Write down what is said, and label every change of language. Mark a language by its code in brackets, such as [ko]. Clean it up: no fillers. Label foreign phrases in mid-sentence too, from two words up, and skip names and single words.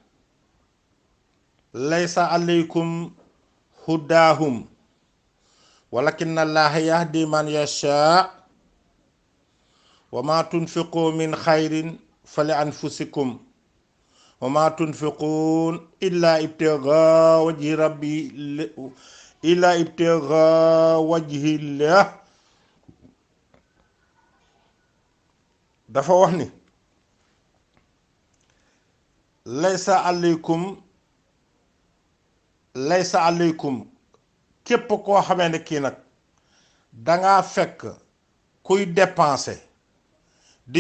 [ar] ليس عليكم هداهم ولكن الله يهدي من يشاء وما تنفقوا من خير فلأنفسكم وما تنفقون إلا ابتغاء وجه ربي إلا ابتغاء وجه الله [wo] dafa wax ni [ar] ليس عليكم [wo] képp koo xamee ne kii nag danga fekk kuy dépenser di